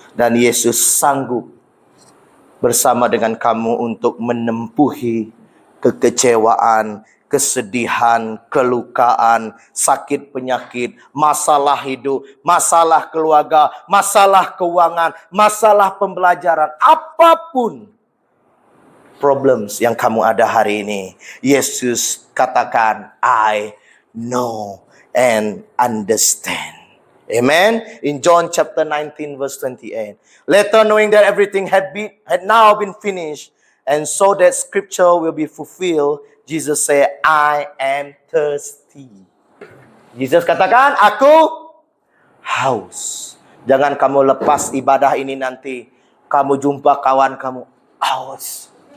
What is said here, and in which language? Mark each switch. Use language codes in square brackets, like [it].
[ms] Dan Yesus sanggup bersama dengan kamu untuk menempuhi kekecewaan, kesedihan, kelukaan, sakit penyakit, masalah hidup, masalah keluarga, masalah keuangan, masalah pembelajaran, apapun problems yang kamu ada hari ini. Yesus katakan, [en] I know and understand. [ms] Amen. [en] In John chapter 19 verse 28. Later, knowing that everything had now been finished, and so that scripture will be fulfilled, Jesus said, I am thirsty. [ms] Jesus katakan, aku haus. Jangan kamu lepas ibadah ini nanti, kamu jumpa kawan kamu haus.